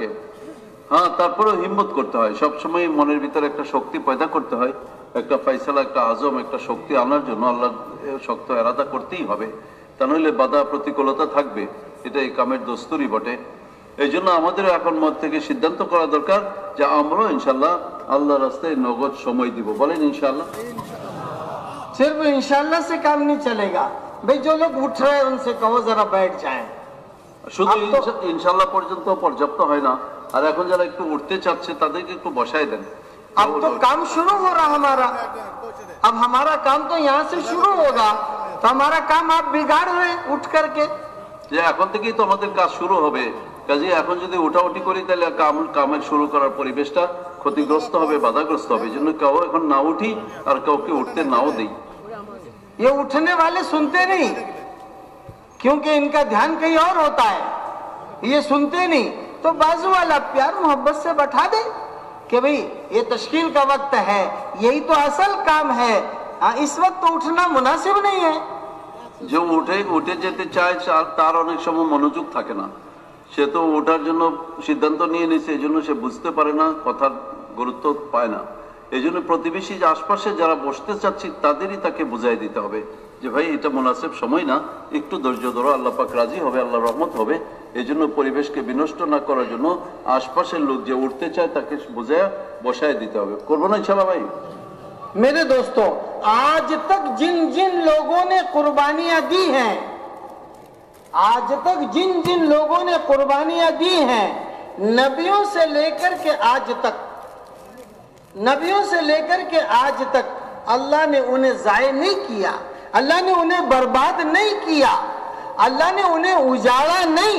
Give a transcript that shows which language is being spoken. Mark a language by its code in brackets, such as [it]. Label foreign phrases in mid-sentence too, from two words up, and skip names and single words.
[bn] হ্যাঁ, তারপরেও হিম্মত করতে হয়, সবসময় মনের ভিতরে একটা শক্তি পয়দা করতে হয়, একটা ফয়সালা, একটা আজম, একটা শক্তি আনার জন্য আল্লাহ শক্ত এরাদা করতেই হবে, তা নইলে বাধা প্রতিকূলতা থাকবে. এটা এই কামের দস্তুরই বটে. এই জন্য আমাদের এখন মত থেকে সিদ্ধান্ত করা দরকার যে আমরাও ইনশাল্লাহ আল্লাহ রাস্তায় নগদ সময় দিব. বলেন ইনশাল্লাহ? [ur] صرف انشاءاللہ سے کام نہیں چلے گا. بھئی جو لوگ اٹھ رہے ہیں ان سے کہو ذرا بیٹھ جائیں. [bn] শুধু ইনশাল্লাহ পর্যন্ত পর্যাপ্ত হয় না, আর এখন যারা একটু উঠতে চাচ্ছে তাদেরকে একটু বসায় দেন. [ur] اب تو کام شروع ہو رہا ہمارا، اب ہمارا کام تو یہاں سے شروع ہوگا، تو ہمارا کام آپ بگاڑ رہے اٹھ کر کے. [bn] যে এখন থেকেই তো আমাদের কাজ শুরু হবে, কাজে এখন যদি উঠাউঠি করি তাহলে কামের শুরু করার পরিবেশটা ক্ষতিগ্রস্ত হবে, বাধাগ্রস্ত হবে. এই জন্য কেউ এখন না উঠি আর কাউকে উঠতে নাও দেই. [ur] یہ اٹھنے والے سنتے نہیں کیونکہ ان کا دھیان کہیں اور ہوتا ہے، یہ سنتے نہیں. تو بازو والا پیار محبت سے بٹھا دے کہ بھئی یہ تشکیل کا وقت ہے، یہی تو اصل کام ہے، اس وقت تو اٹھنا مناسب نہیں ہے. [bn] যে উঠে যেতে চায় তার অনেক সময় মনোযোগ থাকে না, সে তো ওঠার জন্য সিদ্ধান্ত নিয়ে নিছে, এই জন্য সে বুঝতে পারে না, কথার গুরুত্ব পায় না. এই জন্য প্রতিবেশী যে আশপাশে যারা বসতে চাচ্ছি তাদেরই তাকে বুঝাই দিতে হবে যে ভাই এটা মুনাসিব সময় না, একটু ধৈর্য ধরো, আল্লাহ পাক রাজি হবে, আল্লাহ রহমত হবে. এই জন্য পরিবেশকে বিনষ্ট না করার জন্য আশপাশের লোক যে উঠতে চায় তাকে বুঝায় বসায় দিতে হবে. করবো না ইনশাআল্লাহ ভাই? [ur] میرے دوستوں، آج تک جن جن لوگوں نے قربانیاں دی ہیں، آج تک جن جن لوگوں نے قربانیاں دی ہیں، نبیوں سے لے کر کے آج تک اللہ نے انہیں ضائع نہیں کیا، اللہ نے انہیں برباد نہیں کیا، اللہ نے انہیں اجاڑا نہیں.